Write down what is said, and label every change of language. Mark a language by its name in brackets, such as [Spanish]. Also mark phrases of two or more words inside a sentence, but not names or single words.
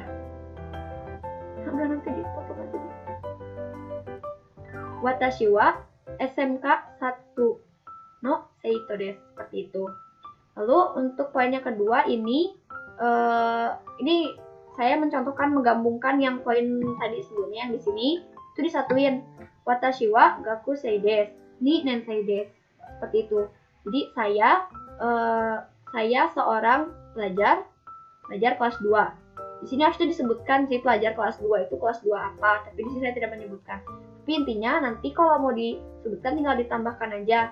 [Indonesian] Udah nanti dipotong aja. [Japanese] 私はSMK 1の生徒です. [Indonesian] Seperti itu. Lalu untuk poin yang kedua ini saya mencontohkan menggabungkan yang poin tadi sebelumnya yang di sini itu disatuin. [Japanese] 私は学生です、二年生です. [Indonesian] Seperti itu. Jadi saya seorang pelajar kelas 2. Di sini harusnya disebutkan sih pelajar kelas 2 itu kelas 2 apa, tapi di sini saya tidak menyebutkan. Tapi intinya nanti kalau mau disebutkan tinggal ditambahkan aja.